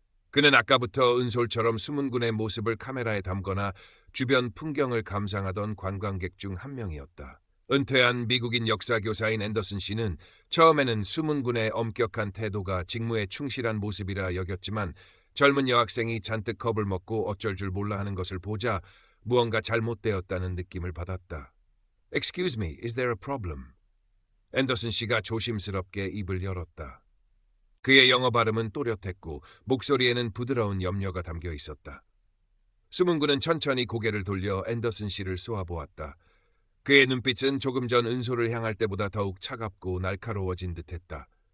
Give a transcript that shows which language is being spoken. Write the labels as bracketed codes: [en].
[ko] 그는 아까부터 은솔처럼 수문군의 모습을 카메라에 담거나 주변 풍경을 감상하던 관광객 중 한 명이었다. 은퇴한 미국인 역사교사인 앤더슨 씨는 처음에는 수문군의 엄격한 태도가 직무에 충실한 모습이라 여겼지만 젊은 여학생이 잔뜩 겁을 먹고 어쩔 줄 몰라 하는 것을 보자 무언가 잘못되었다는 느낌을 받았다. [en] Excuse me, is there a problem? [ko] 앤더슨 씨가 조심스럽게 입을 열었다. 그의 영어 발음은 또렷했고 목소리에는 부드러운 염려가 담겨 있었다. 수문군은 천천히 고개를 돌려 앤더슨 씨를 쏘아보았다. 그의 눈빛은 조금 전 은솔을 향할 때보다 더욱 차갑고 날카로워진 듯했다.